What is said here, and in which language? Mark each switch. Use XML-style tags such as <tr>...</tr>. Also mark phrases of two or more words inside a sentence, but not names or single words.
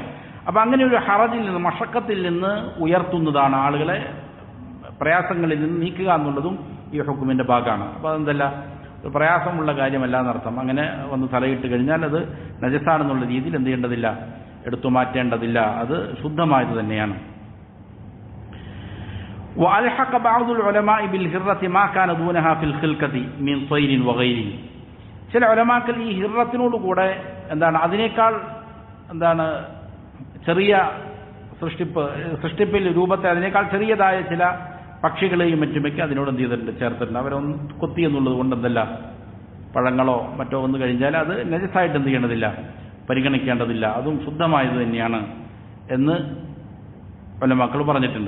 <ml>അപ്പോൾ അങ്ങനെ ഒരു ഹറജിൽ നിന്ന്, മഷക്കത്തിൽ നിന്ന് ഉയർത്തുന്നതാണ്, ആളുകളെ പ്രയാസങ്ങളിൽ നിന്ന് നീക്കുക എന്നുള്ളതും ഈ ഹുക്കുമിൻ്റെ ഭാഗമാണ്. അപ്പോൾ അതെന്തല്ല, ഒരു പ്രയാസമുള്ള കാര്യമല്ല എന്നർത്ഥം. അങ്ങനെ വന്ന് തലയിട്ട് കഴിഞ്ഞാൽ അത് നജസാണെന്നുള്ള രീതിയിൽ എന്ത് ചെയ്യേണ്ടതില്ല, എടുത്തു മാറ്റേണ്ടതില്ല, അത് ശുദ്ധമായത് തന്നെയാണ്.</ml> <ar>وألحق بعض العلماء بالهرة ما كان دونها في الخلقة من طير وغيره.</ar> <ml>ചില ഉലമാക്കൾ ഈ ഹിറത്തിനോട് കൂടെ അതിനേക്കാൾ ചെറിയ സൃഷ്ടിപ്പിൽ രൂപത്തെ അതിനേക്കാൾ ചെറിയതായ ചില പക്ഷികളെയും മറ്റുമൊക്കെ അതിനോട് എന്ത് ചെയ്തിട്ടുണ്ട്, ചേർത്തിട്ടുണ്ട്. അവരൊന്ന് കൊത്തി എന്നുള്ളത് കൊണ്ട് എന്തല്ല, പഴങ്ങളോ മറ്റോ വന്നു കഴിഞ്ഞാൽ അത് നജസായിട്ട് എന്ത് ചെയ്യേണ്ടതില്ല, പരിഗണിക്കേണ്ടതില്ല, അതും ശുദ്ധമായത് തന്നെയാണ് എന്ന് ഉലമാക്കൾ പറഞ്ഞിട്ടുണ്ട്.</ml>